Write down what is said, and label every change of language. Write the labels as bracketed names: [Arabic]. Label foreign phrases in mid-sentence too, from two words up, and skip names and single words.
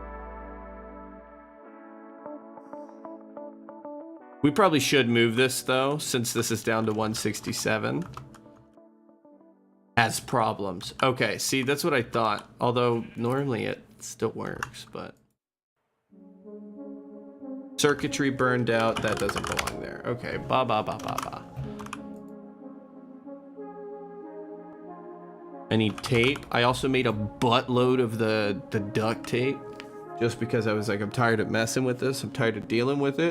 [English] We probably should move this though, since this is down to 167. Has problems. Okay, see, that's what I thought. Although normally it still works, but circuitry burned out. That doesn't belong there. Okay, ba ba ba ba ba. I need tape. I also made a buttload of the duct tape, just because I was like, I'm tired of messing with this. I'm tired of dealing with it.